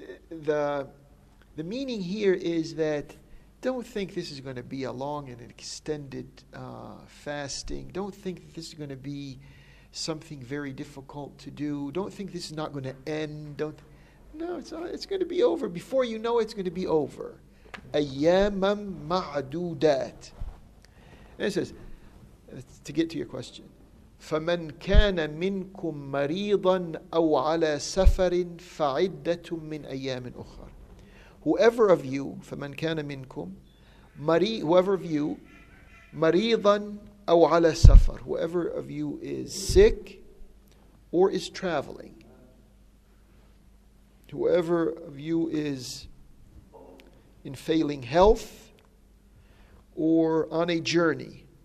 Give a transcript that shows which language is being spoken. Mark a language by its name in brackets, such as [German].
[English] The meaning here is that don't think this is going to be a long and extended fasting. Don't think that this is going to be something very difficult to do. Don't think this is not going to end. No, it's going to be over. Before you know it, it's going to be over. [Arabic] Ayyamam ma'dudat. [English] And it says, to get to your question, [Arabic] فَمَنْ كَانَ مِنْكُمْ مَرِيضًا أَوْ عَلَى سَفَرٍ فَعِدَّةٌ مِّنْ أَيَّامٍ أُخَرٍ. [English] Whoever of you, [Arabic] فَمَنْ كَانَ مِنْكُمْ, [English] whoever of you, [Arabic] مَرِيضًا أَوْ عَلَى سَفَرٍ, [English] whoever of you is sick or is traveling, whoever of you is in failing health or on a journey,